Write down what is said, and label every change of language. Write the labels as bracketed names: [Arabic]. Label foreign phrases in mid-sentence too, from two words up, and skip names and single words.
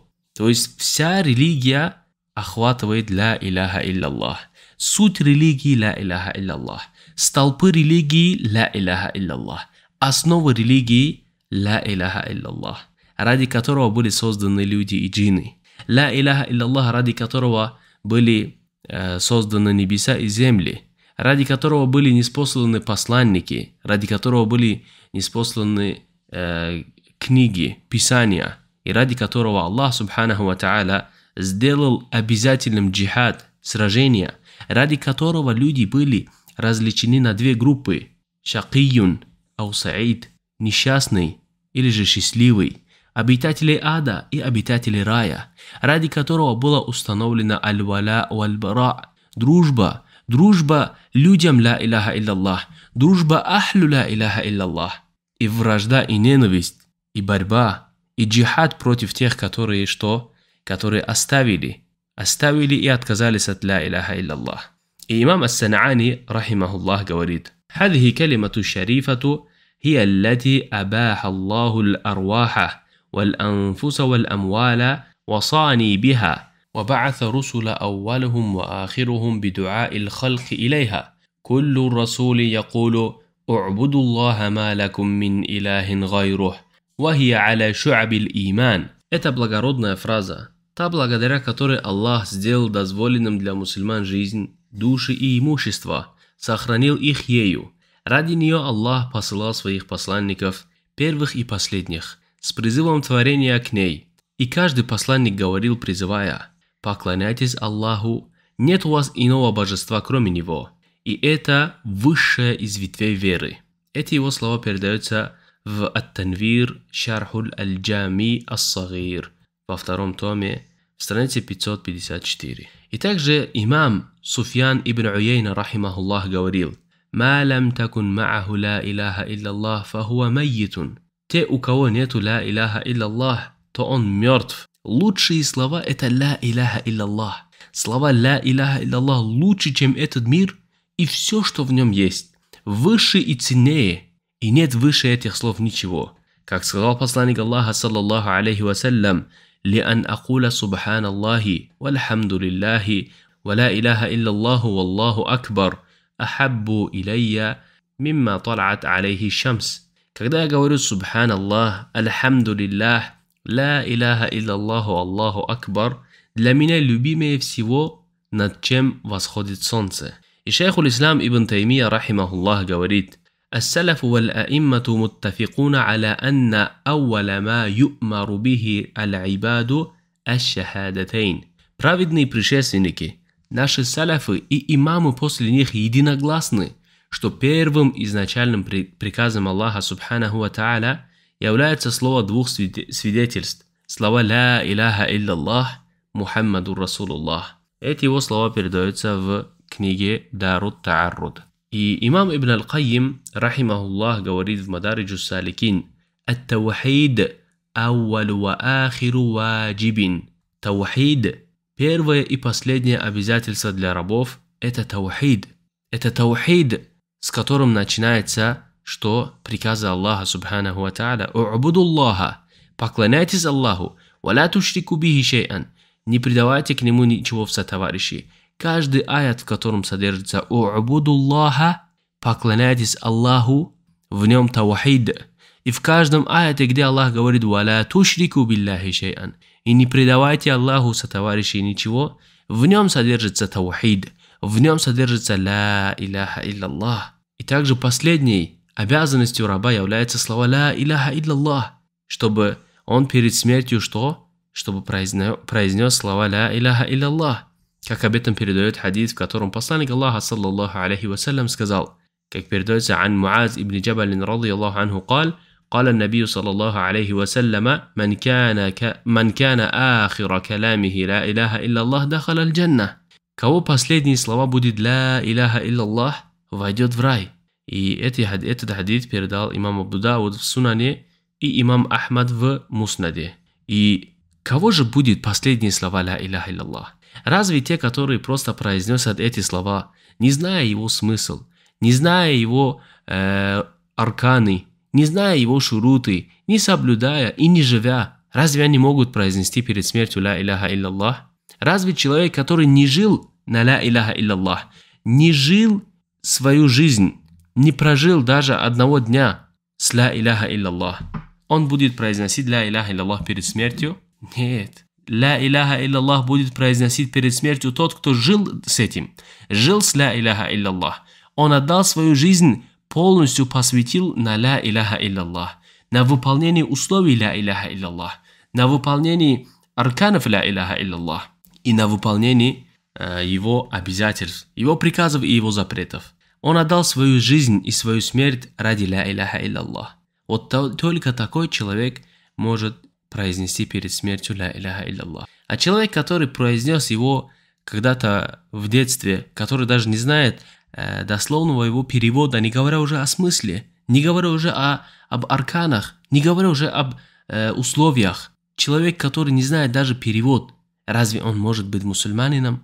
[Russian] То есть вся религия охватывает [Arabic] لا إله إلا الله. [Russian] Суть религии [Arabic] لا إله إلا الله. [Russian] Столпы религии [Arabic] لا إله إلا الله. [Russian] Основа религии [Arabic] لا إله إلا الله, [Russian] ради которого были созданы люди и джинны. [Arabic] لا إله إلا الله, [Russian] ради которого были созданы небеса и земли, ради которого были ниспосланы посланники, ради которого были ниспосланы книги, писания, и ради которого Аллах [Arabic] سبحانه وتعالى [Russian] сделал обязательным джихад, сражения, ради которого люди были различены на две группы: [Arabic] شقي أو سعيد, [Russian] несчастный или же счастливый, обитатели ада и обитатели рая, ради которого была установлена [Arabic] الولاء والبراء, [Russian] дружба людям [Arabic] لا إله إلا الله, [Russian] дружба [Arabic] أهل لا إله إلا الله, [Russian] и вражда и ненависть, и борьба, и джихад против тех, которые оставили и отказались от [Arabic] لا إله إلا الله. И имам Ас-Сан'ани, рахимахуллах, говорит: «هذه كلمة شريفة هي التي أباح الله الأرواح والأنفس والأموال وصاني بها وبعث رسل أولهم وآخرهم بدعاء الخلق إليها كل رسول يقول اعبدوا الله ما لكم من إله غيره وهي على شعب الإيمان». [Russian] Это благородная фраза, та, благодаря которой Аллах сделал дозволенным для мусульман жизнь, души и имущество, сохранил их ею. Ради нее Аллах посылал своих посланников, первых и последних, с призывом творения к ней. И каждый посланник говорил, призывая: «Поклоняйтесь Аллаху, нет у вас иного божества, кроме Него». И это высшая из ветвей веры. Эти его слова передаются в Ат-Танвир Шархуль Аль-Джами Ас-Сагир во втором томе, странице 554. И также имам [Arabic] Суфьян ибн Уяйна, рахимахуллах, говорил: «ما لم تكن معه لا إله إلا الله فهو ميت». [Russian] Те, у кого нету [Arabic] لا إله إلا الله, [Russian] то он мертв. Лучшие слова — это [Arabic] لا إله إلا الله. [Russian] Слова [Arabic] لا إله إلا الله [Russian] лучше, чем этот мир и все, что в нем есть. Выше и ценнее. И нет выше этих слов ничего. Как сказал посланник Аллаха, [Arabic] صلى الله عليه وسلم لأن أقول سبحان الله والحمد لله ولا إله إلا الله والله أكبر أحب إلي مما طلعت عليه الشمس». [Russian] Когда я говорю [Arabic] سبحان الله الحمد لله لا إله إلا الله الله أكبر, [Russian] для меня любимее всего, над чем восходит солнце. [Arabic] И شيخ الإسلام ибн Таймия, рахимахуллах, говорит: السلف والأئمة متفقون على أن أول ما يؤمر به العباد الشهادتين. [Russian] Праведные предшественники, наши салафы и имамы после них единогласны, что первым изначальным приказом Аллаха [Arabic] سبحانه وتعالى [Russian] является слово двух свидетельств. Слова [Arabic] «لا إله إلا الله محمد رسول الله». [Russian] Эти его слова передаются в книге Дарут Таарруд. И имам Ибн Аль-Кайим, рахимахуллах, говорит в Мадариджус Саликин: [Arabic] «التوحيد أول وآخر واجب». [Russian] Таухид, первое и последнее обязательство для рабов, это таухид. Это таухид, с которым начинается, что приказы Аллаха [Arabic] سبحانه وتعالى: [Russian] «У'будуллаха», поклоняйтесь Аллаху, [Arabic] «ولا تشركوا به شيئا», [Russian] не предавайте к нему ничего в сотоварищи. Каждый аят, в котором содержится «У'будуллаха», поклоняйтесь Аллаху, в нем таухид. И в каждом аяте, где Аллах говорит [Arabic] «ولا تشركوا بالله شيئا», [Russian] и не предавайте Аллаху сотоварищей ничего, в нем содержится таухид, в нем содержится [Arabic] «لا إله إلا الله». [Russian] И также последней обязанностью раба является слова [Arabic] «لا إله إلا الله», [Russian] чтобы он перед смертью что? Чтобы произнес слова [Arabic] «لا إله إلا الله». [Russian] Как об этом передает хадис, в котором посланник Аллаха, [Arabic] صلى الله عليه وسلم, [Russian] сказал, как передается [Arabic] عن معاذ بن جبل رضي الله عنه, قال النبي صلى الله عليه وسلم من كان آخر كلامه لا إله إلا الله دخل الجنة. [Russian] Кого последние слова будет [Arabic] «لا إله إلا الله», [Russian] войдет в рай. И этот хадис передал имам Абу Дауд в Сунане и имам Ахмад в Муснаде. И кого же будет последние слова [Arabic] «لا إله إلا الله»? [Russian] Разве те, которые просто произносят эти слова, не зная его смысл, не зная его арканы, не зная его шуруты, не соблюдая и не живя, разве они могут произнести перед смертью [Arabic] «لا إله إلا الله»? [Russian] Разве человек, который не жил на [Arabic] «لا إله إلا الله», [Russian] не жил свою жизнь, не прожил даже одного дня с [Arabic] «لا إله إلا الله», [Russian] он будет произносить [Arabic] «لا إله إلا الله» [Russian] перед смертью? Нет. [Arabic] «لا إله إلا الله» [Russian] будет произносить перед смертью тот, кто жил с этим, жил с [Arabic] «لا إله إلا الله». [Russian] Он отдал свою жизнь, полностью посвятил на [Arabic] «لا إله إلا الله», [Russian] на выполнение условий [Arabic] «لا إله إلا الله», [Russian] на выполнение арканов [Arabic] «لا إله إلا الله» [Russian] и на выполнение его обязательств, его приказов и его запретов. Он отдал свою жизнь и свою смерть ради [Arabic] «لا إله إلا الله». [Russian] Вот только такой человек может произнести перед смертью [Arabic] «لا إله إلا الله». [Russian] А человек, который произнес его когда-то в детстве, который даже не знает дословного его перевода, не говоря уже о смысле, не говоря уже об арканах, не говоря уже об условиях, человек, который не знает даже перевод, разве он может быть мусульманином?